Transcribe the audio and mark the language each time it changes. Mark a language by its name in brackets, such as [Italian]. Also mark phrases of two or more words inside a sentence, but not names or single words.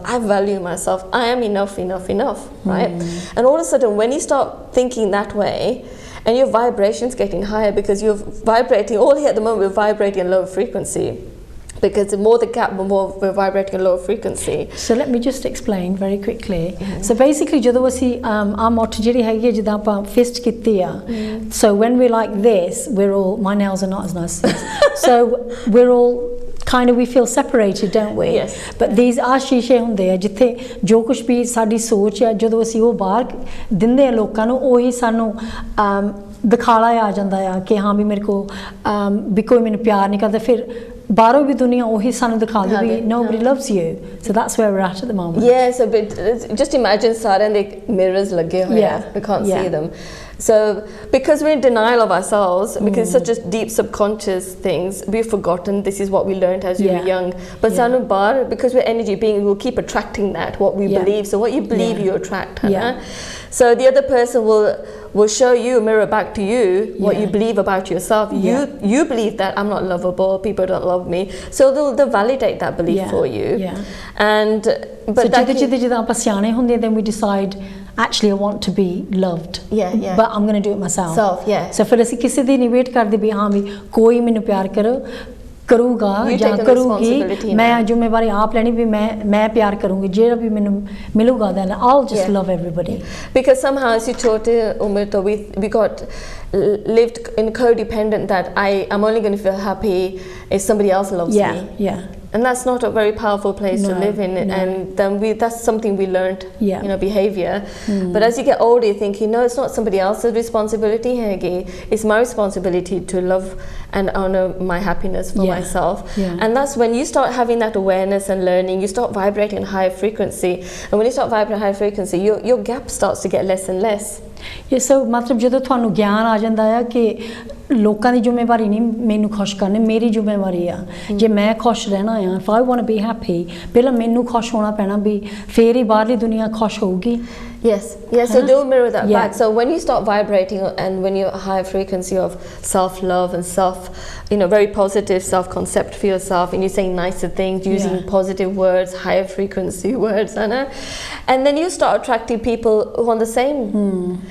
[English] I value myself. I am enough, right? And all of a sudden, when you start thinking that way, and your vibration's getting higher, because you're vibrating, all here at the moment, we're vibrating at lower frequency. Because the more the gap, the more we're vibrating at lower frequency. So let me just explain very quickly. So basically, [Punjabi] ਜਦੋਂ ਅਸੀਂ ਮੋਟ ਜਿਹੜੀ ਹੈਗੀ ਹੈ ਜਿੱਦਾਂ ਆਪਾਂ fist ਕੀਤੀ ਆ, [English] so when we're like this, we're all, my nails are not as nice. So we're all kind of, we feel separated, don't we? But these are [Punjabi] ਸ਼ੀਸ਼ੇ ਹੁੰਦੇ ਆ ਜਿੱਥੇ ਜੋ ਕੁਝ ਵੀ ਸਾਡੀ ਸੋਚ ਆ, ਜਦੋਂ ਅਸੀਂ ਉਹ ਬਾਹਰ ਦਿੰਦੇ ਆ ਲੋਕਾਂ ਨੂੰ, ਉਹੀ ਸਾਨੂੰ ਦਿਖਾਲਾ ਆ ਜਾਂਦਾ ਆ ਕਿ ਹਾਂ ਵੀ ਮੇਰੇ ਕੋ ਵੀ ਕੋਈ ਮੈਨੂੰ ਪਿਆਰ ਨਹੀਂ ਕਰਦਾ, ਫਿਰ ਬਾਹਰੋਂ ਵੀ ਦੁਨੀਆ ਉਹੀ ਸਾਨੂੰ ਦਿਖਾ ਦੇ ਵੀ [English] nobody loves you. So that's where we're at the moment. So but just imagine [Punjabi] ਸਾਰੇ ਦੇ [English] mirrors [Punjabi] ਲੱਗੇ ਹੋਏ ਆ, [English] we can't see them. So because we're in denial of ourselves, because it's such a deep subconscious things, we've forgotten this is what we learned as we were young. [Punjabi] But ਸਾਨੂੰ ਬਾਹਰ, [English] because we're energy beings, we'll keep attracting that, what we believe. So what you believe, you attract. So the other person will show you, mirror back to you what you believe about yourself. You believe that I'm not lovable, people don't love me, so they'll validate that belief for you. And but [Punjabi] ਜਦੋਂ ਆਪਾਂ ਸਿਆਣੇ ਹੁੰਦੇ, [English] then we decide actually I want to be loved, but I'm going to do it myself. [Punjabi] So ਫਿਰ ਅਸੀਂ ਕਿਸੇ ਦੀ ਨਹੀਂ ਵੇਟ ਕਰਦੇ ਵੀ ਹਾਂ ਵੀ ਕੋਈ ਮੈਨੂੰ ਪਿਆਰ ਕਰੂਗਾ ਜਾਂ ਕਰੂਗੀ, ਮੈਂ ਜ਼ਿੰਮੇਵਾਰੀ ਆਪ ਲੈਣੀ ਵੀ ਮੈਂ ਪਿਆਰ ਕਰੂੰਗੀ, ਜਿਹੜਾ ਵੀ ਮੈਨੂੰ ਮਿਲੂਗਾ, [English] then I'll just love everybody. Because somehow [Punjabi] ਅਸੀਂ ਛੋਟੇ ਉਮਰ ਤੋਂ [English] we got lived in codependent that I'm only going to feel happy if somebody else loves me. And that's not a very powerful place to live in. And then that's something we learned, behavior. But as you get older, you think, it's not somebody else's responsibility, it's my responsibility to love and honor my happiness for myself. And that's when you start having that awareness and learning, you start vibrating at higher frequency. And when you start vibrating at higher frequency, your gap starts to get less and less. [Punjabi] So ਮਤਲਬ ਜਦੋਂ ਤੁਹਾਨੂੰ ਗਿਆਨ ਆ ਜਾਂਦਾ ਆ ਕਿ ਲੋਕਾਂ ਦੀ ਜ਼ਿੰਮੇਵਾਰੀ ਨਹੀਂ ਮੈਨੂੰ ਖੁਸ਼ ਕਰਨੀ, ਮੇਰੀ ਜ਼ਿੰਮੇਵਾਰੀ ਆ, ਜੇ ਮੈਂ ਖੁਸ਼ ਰਹਿਣਾ ਆ, [English] if I want to be happy, [Punjabi] ਪਹਿਲਾਂ ਮੈਨੂੰ ਖੁਸ਼ ਹੋਣਾ ਪੈਣਾ ਵੀ ਫੇਰ ਹੀ ਬਾਹਰਲੀ ਦੁਨੀਆ ਖੁਸ਼ ਹੋਊਗੀ. [English] So they'll mirror that back. So when you start vibrating and when you're a higher frequency of self-love and very positive self-concept for yourself, and you're saying nicer things, using positive words, higher frequency words, and then you start attracting people who are on the same